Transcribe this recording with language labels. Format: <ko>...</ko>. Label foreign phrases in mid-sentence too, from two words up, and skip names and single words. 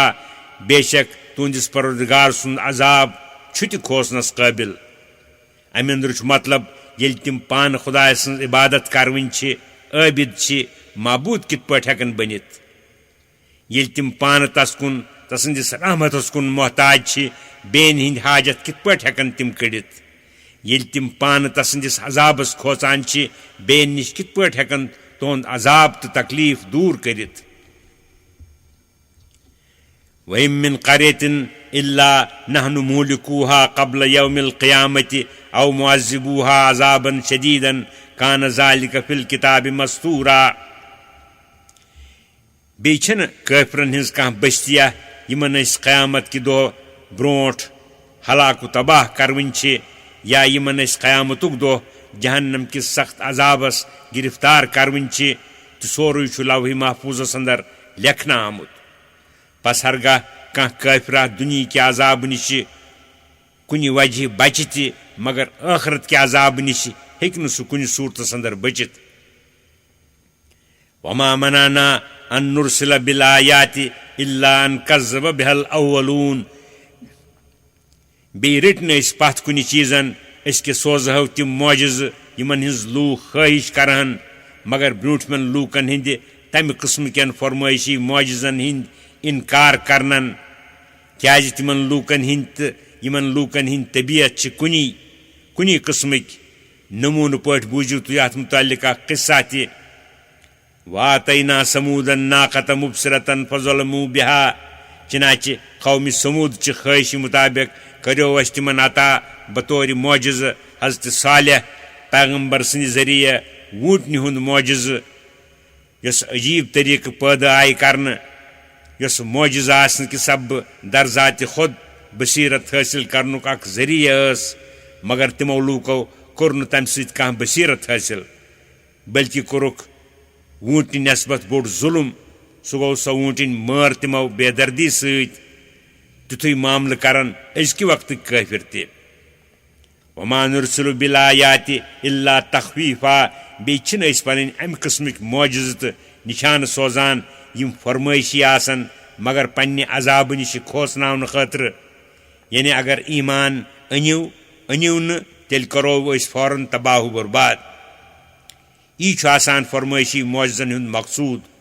<ks>بے شک تُہنٛدِس پروردگار سُنٛد عذاب چھُ تہِ کھوژنس قٲبِل امہِ اندرٕ چھُ مطلب ییٚلہِ تِم پانہٕ خۄداے سٕنٛز عبادت کروٕنۍ چھِ عٲبِد چھِ معبوٗد کِتھ پٲٹھۍ ہٮ۪کن بٔنِتھ ییٚلہِ تِم پانہٕ تس کُن تسٕنٛدِس رحمتس کُن محتاج چھِ بیٚنہِ ہٕنٛدۍ حاجت کِتھ پٲٹھۍ ہٮ۪کن تِم کٔڑِتھ ییٚلہِ تِم پانہٕ تسٕنٛدِس عذابس کھوژان چھِ بیٚنہِ نِش کِتھ پٲٹھۍ ہٮ۪کن تُہُنٛد عذاب تہٕ تکلیٖف دوٗر کٔرِتھ</ks> <ar>وَإِن مِّن قَرْيَةٍ إِلَّا نَحْنُ مُهْلِكُوهَا قَبْلَ يَوْمِ الْقِيَامَةِ أَوْ مُعَذِّبُوهَا عَذَابًا شَدِيدًا كَانَ ذَلِكَ فِي الْكِتَابِ مَسْطُورًا بیٚیہِ</ar> <ks>چھَنہٕ کٲفرن ہٕنٛز کانٛہہ بٔستِیا یِمن أسۍ قیامت کہِ دۄہ برونٛٹھ ہلاک و تباہ کروٕنۍ چھِ یا یِمن أسۍ قیامتُک دۄہ جہنم کِس سخت عذابس گِرفتار کروٕنۍ چھِ تہٕ سورُے چھُ لوحہِ محفوٗظس اندر لیکھنہٕ آمُت پس ہرگاہ کانٛہہ کٲفرا دُنیہِکہِ عذابہٕ نِشہِ کُنہِ وجہہ بچہِ تہِ مگر ٲخرت کہِ عذابہٕ نِشہِ ہیٚکہِ نہٕ سُہ کُنہِ صوٗرتس اندر بٔچِتھ</ks> <ar>وما منعنا ان نرسل بالآیات الا ان كذب بها الاولون</ar> <ks>بیٚیہِ رٔٹۍ نہٕ أسۍ پتھ کُنہِ چیٖزن أسۍ کہِ سوزہو تِم معجزٕ یِمن ہٕنٛز لوٗکھ خٲہِش کرہن مگر برٛوٗنٛٹھمٮ۪ن لوٗکن ہٕنٛدِ تمہِ قٕسمہٕ کٮ۪ن فرمٲیشی معجزن ہٕنٛدۍ انکار کرنن کیٛازِ تِمن لوٗکن ہٕنٛدۍ تہٕ یِمن لوٗکن ہٕنٛدۍ طبیعت چھِ کُنی قٕسمٕکۍ نموٗنہٕ پٲٹھۍ بوٗزِو تُہۍ اتھ مُتعلق اکھ قصہ تہِ</ks> <ar>واتینا سموٗدًا ناقة مبصرة فظلموا بها</ar> <ks>چنانچہ قومِ سموٗد چہِ خٲہشہِ مُطابق کٔرِو اَسہِ تِمن عطا بطورِ معجزٕ حضرت صالح پیغمبر سٕنٛدِ ذٔریعہٕ ووٗنٛٹنہِ ہُنٛد معجزٕ یۄس عجیٖب طٔریٖقہٕ پٲدٕ آیہِ کرنہٕ یۄس معجزٕ آسنہٕ کہِ سببہٕ درزاتہِ خۄد بصیرت حٲصِل کرنُک اکھ ذٔریعہٕ ٲس مگر تِمو لوٗکو کوٚر نہٕ تمہِ سۭتۍ کانٛہہ بصیرت حٲصِل بٔلکہِ کوٚرُکھ ووٗنٛٹنہِ نٮ۪سبت بوٚڑ ظُلم سُہ گوٚو سۄ ووٗنٛٹِنۍ مٲر تِمو بے دردی سۭتۍ تِتھُے معاملہٕ کرن أزکہِ وقتٕکۍ کٲفِر تہِ</ks> <ar>وما نرسل بالآیات الا تخویفا</ar> <ks>بیٚیہِ چھِنہٕ أسۍ پنٕنۍ امہِ قٕسمٕکۍ معجزٕ تہٕ نِشانہٕ سوزان یِم فرمٲیشی آسن مگر پننہِ عذابہٕ نِشہِ کھوژناونہٕ خٲطرٕ یعنی اگر ایٖمان أنِو نہٕ تیٚلہِ کرو أسۍ فوراً تباہ و برباد یی چھُ آسان فرمٲیشی معجزن ہُنٛد مقصوٗد</ks>